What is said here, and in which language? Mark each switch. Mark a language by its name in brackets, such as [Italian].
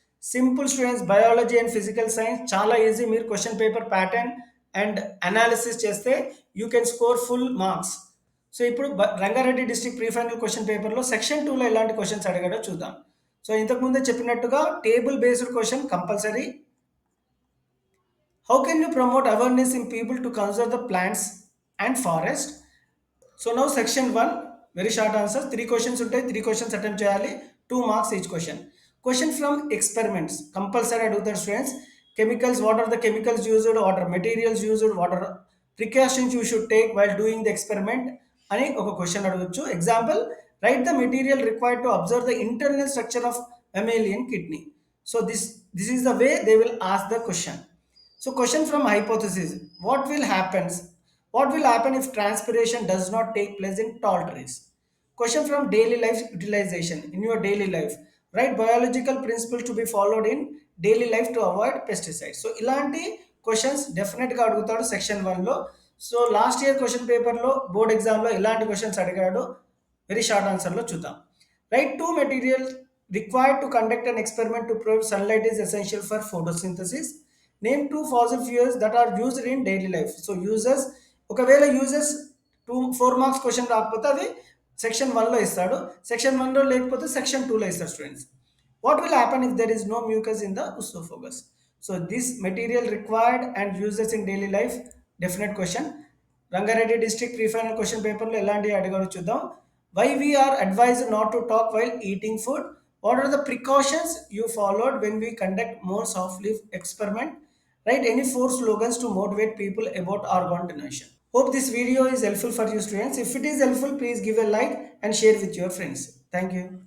[Telugu] Simple students, biology and physical science చాలా easy. మీరు question paper pattern and analysis చేస్తే [English] You can score full marks. [Telugu] So ఇప్పుడు Rangareddy district pre final question పేపర్లో section 2లో ఎలాంటి questions అడిగాడో చూద్దాం. సో ఇంతకు ముందే చెప్పినట్టుగా table based question compulsory. [English] How can you promote awareness in people to conserve the plants and forest? So now section 1, very short answers. [Telugu] 3 questions ఉంటాయి. [English] 3 questions attempt చేయాలి. 2 marks each question. Question from experiments. [Telugu] Compulsory అడుగుతారు students. [English] Chemicals, what are the chemicals used? What are materials used? What are precautions you should take while doing the experiment? [Telugu] అని ఒక question అడగొచ్చు. [English] Example, write the material required to observe the internal structure of mammalian kidney. So this is the way they will ask the question. So question from hypothesis. What will happen if transpiration does not take place in tall trees? Question from daily life utilization. In your daily life, write biological principles to be followed in daily life to avoid pesticides. [Telugu] So ఇలాంటి questions డెఫినెట్గా అడుగుతాడు section 1లో. So last year question పేపర్లో board ఎగ్జామ్లో ఇలాంటి questions అడిగాడు. Very short ఆన్సర్లో చూద్దాం. [English] Write 2 material required to conduct an experiment to prove sunlight is essential for photosynthesis. Name 2 fossil fuels that are used in daily life. [Telugu] So uses, ఒకవేళ uses 4 marks question రాకపోతే అది section 1లో ఇస్తాడు. Section 1లో లేకపోతే section 2లో ఇస్తాడు students. [English] What will happen if there is no mucus in the oesophagus? So this material required and uses in daily life definite question. [Telugu] Rangareddy district pre final question పేపర్లో ఎలాంటి అడిగారో చూద్దాం. [English] Why we are advised not to talk while eating food? What are the precautions you followed when we conduct more soft leaf experiment? Write any 4 slogans to motivate people about organ donation. Hope this video is helpful for you students. If it is helpful, please give a like and share with your friends. Thank you.